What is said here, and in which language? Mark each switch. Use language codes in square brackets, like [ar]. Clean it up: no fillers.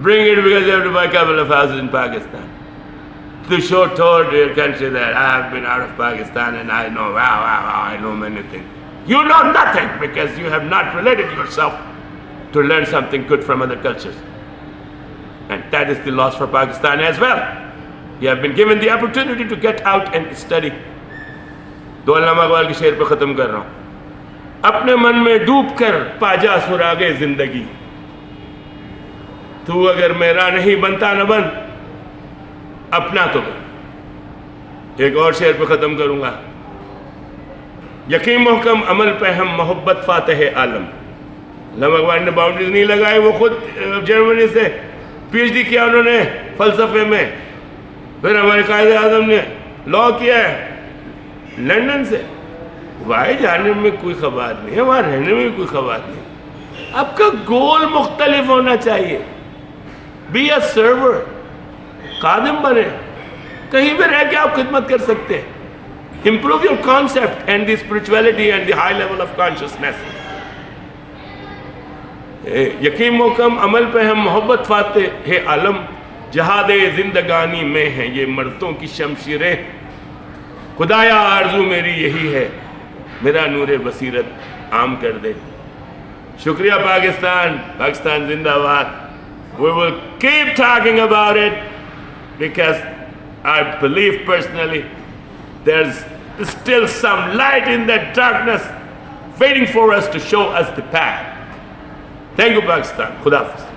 [en] Bring it because you have to buy a couple of houses in Pakistan. To show toward your country that I have been out of Pakistan and I know, I know many things. You know nothing because you have not related yourself to learn something good from other cultures. And that is the loss for Pakistan as well. You have been given the opportunity to get out and study. [hi] दो अल्लामा इकबाल के शेर पे ख़त्म कर रहा हूँ. अपने मन में डूब कर पाजा सुरागे जिंदगी. तू अगर मेरा नहीं बनता न बन, अपना तो बन. एक और शेर पे ख़त्म करूँगा. यकीन महकम अमल पे हम मोहब्बत फातेह आलम. अल्लामा इकबाल ने बाउंड्रीज नहीं लगाए. वो खुद जर्मनी से PhD किया उन्होंने फ़लसफ़े में. फिर हमारे कायदे आज़म ने लॉ किया है लंदन से. वहाँ जाने में कोई ख़बार नहीं है, वहाँ रहने में भी कोई ख़बार नहीं. आपका गोल मुख्तलिफ होना चाहिए. [en] be a server, [hi] खादिम बने. कहीं भी रह के आप खिदमत कर सकते हैं. [en] Improve your concept and the spirituality and the high level of consciousness. [hi] यकीन मोकम अमल पे हम मोहब्बत फाते है आलम. जहादे जिंदगानी में हैं ये मर्दों की शमशीरें. खुदाया आरजू मेरी यही है, मेरा नूरे बसीरत आम कर दे. शुक्रिया पाकिस्तान. पाकिस्तान जिंदाबाद. [en] We will keep talking about it because I believe personally there's still some light in that darkness waiting for us to show us the path. Thank you, Pakistan. [hi] Khuda Hafiz.